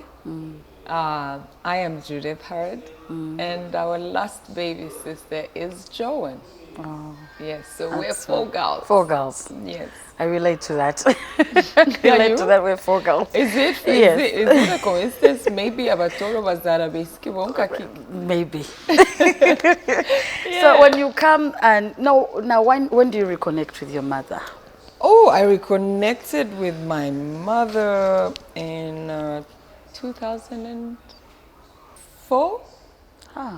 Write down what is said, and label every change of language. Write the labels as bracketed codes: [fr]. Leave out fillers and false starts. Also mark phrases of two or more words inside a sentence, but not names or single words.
[en] I am Judith Hurd. And our last baby sister is Joan. Oh, Yes, so we're that's 4 girls. 4 girls. Yes. I relate to that. Relate to you? that. We're 4 girls. Is it, Yes. is it a coincidence? [ttj] Maybe abatoro bazara besiki bonka ki. [en] Maybe. So when you come and now when do you reconnect with your mother? Oh, I reconnected with my mother in 2004. Ah,